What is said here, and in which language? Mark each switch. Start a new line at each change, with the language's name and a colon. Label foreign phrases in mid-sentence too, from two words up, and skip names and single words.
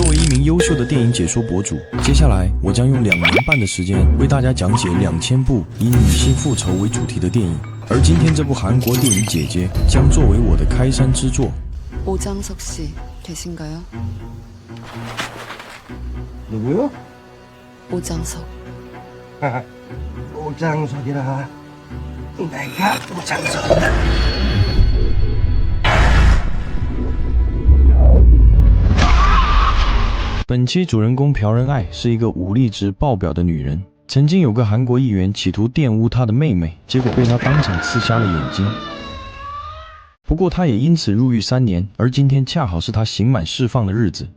Chinese: 名优秀的电影解说博主。接下来，我将用2年半的时间为大家讲解2000部以女性复仇为主题的电影。而今天这部韩国电影《姐姐》将作为我的开山之作。
Korean: 오장석 씨 계신가요? 누구요? 오장석. 오장석이라. 내가 오장석이다.
Chinese: 本期主人公朴仁爱是一个武力值爆表的女人。曾经有个韩国议员企图玷污她的妹妹，结果被她当场刺瞎了眼睛。不过她也因此入狱3年，而今天恰好是她刑满释放的日子。